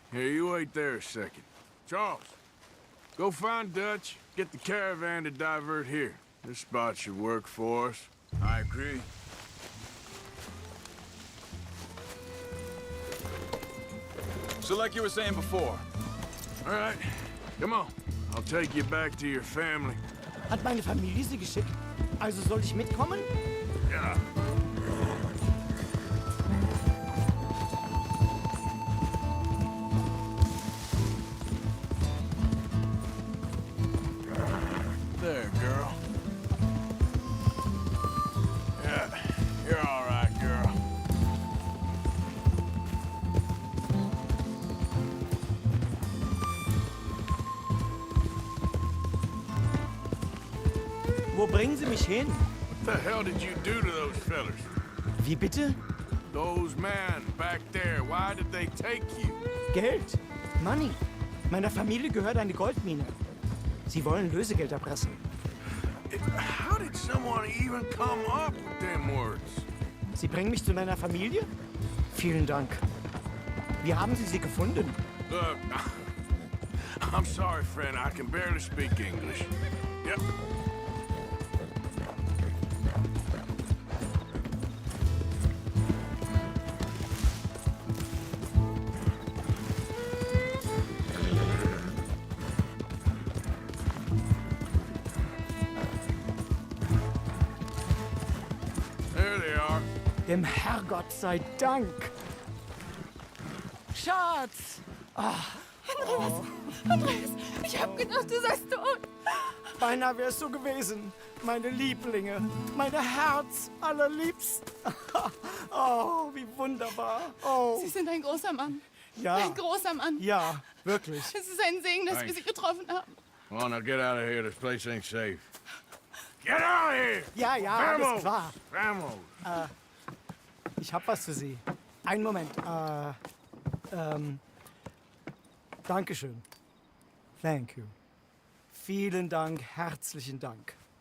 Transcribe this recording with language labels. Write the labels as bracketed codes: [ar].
[en] Here, you wait there a second. Charles, go find Dutch, get the caravan to divert here. This spot should work for us. I agree. So like you were saying before. All right, come on. I'll take you back to your family. [de] Hat meine Familie Sie geschickt? Also soll ich mitkommen? [en] Yeah. There, girl. Yeah, you're all right, girl. [de] Wo Wo bringen Sie mich hin? [en] What the hell did you do to those fellas? [de] Wie bitte? [en] Those men back there, why did they take you? [de] Geld. [en] Money. [de] Meiner Familie gehört eine Goldmine. Sie wollen Lösegeld erpressen. [en] How did someone even come up with them words? [de] Sie bringen mich zu deiner Familie? Vielen Dank. Wie haben Sie sie gefunden? [en] Look, I'm sorry, friend. I can barely speak English. Yep. There they are. [de] Dem Herrgott sei Dank. Schatz! Andreas, ich hab gedacht, du seist tot. Beinahe wär's so gewesen. Meine Lieblinge, meine Herz allerliebsten. Oh, wie wunderbar. Oh, Sie sind ein großer Mann. ja. Ein großer Mann. Ja, wirklich. Es ist ein Segen, dass wir Sie getroffen haben. [en] Come on, now get out of here. This place ain't safe. Get out of here! [de] Ja, ja, alles [es] Vamos! [de] klar. [es] Vamos! [de] Ich hab was für Sie. Einen Moment. Dankeschön. [en] Thank you. [de] Vielen Dank, herzlichen Dank.